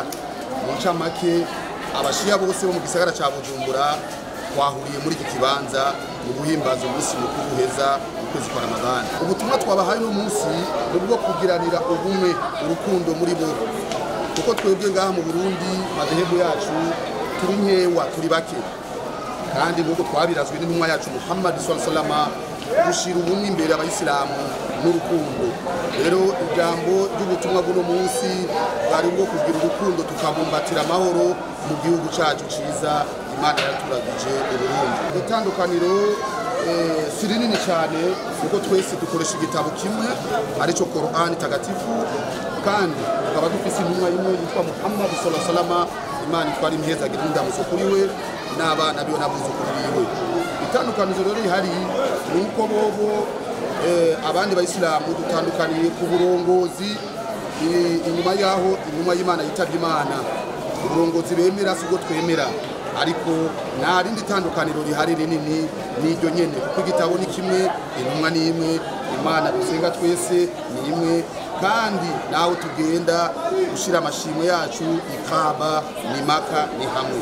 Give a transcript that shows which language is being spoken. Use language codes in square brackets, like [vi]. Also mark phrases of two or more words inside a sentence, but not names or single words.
[rn] Mu ncamake abashia bose bo mu gisagara ca Bujumbura twahuriye muri iki kibanza mu guhimbaza umunsi mukuru uheza ukwezi kwa Ramadani. Ubutumwa twabahaye no munsi nubwo kugiranira ubumwe urukundo muri bo, kuko twebwe ngaha mu Burundi madhehebu yacu turi nkewa turi bake, kandi nk'uko twabirazwe n'intumwa yacu Muhammad [ar] صلى الله عليه وسلم [rn] gushira ubumwe imbere abayisilamu n'urukundo. Rero ijambo ry'ubutumwa bw'uno munsi bari bwo kugira urukundo tukabumbatira amahoro mu gihugu cyacu ciza Imana yaturagije Burundi. Itandukaniro si rinini cyane kuko twese dukoresha igitabo kimwe arico Qur'an tagatifu, kandi tukaba dufise intumwa imwe yitwa Muhammad [ar] صلى الله عليه وسلم. [rn] Imana twari mheza gidunda musukuri we n'abana biwe n'abuzukuru biwe. Itandukaniro rero ihari nuko bobo abandi bayisilamu dutandukaniye ku burongozi. Inyuma yaho intumwa y'Imana yitavye Imana, uburongozi bemera sigo twemera, ariko nta rindi tandukaniro rihari rinini n'iryo nyene kuko igitabo ni kimwe, intumwa ni imwe, Imana dusenga twese ni imwe, kandi naho tugenda gushira amashimwe yacu ikaba ni Maka ni hamwe.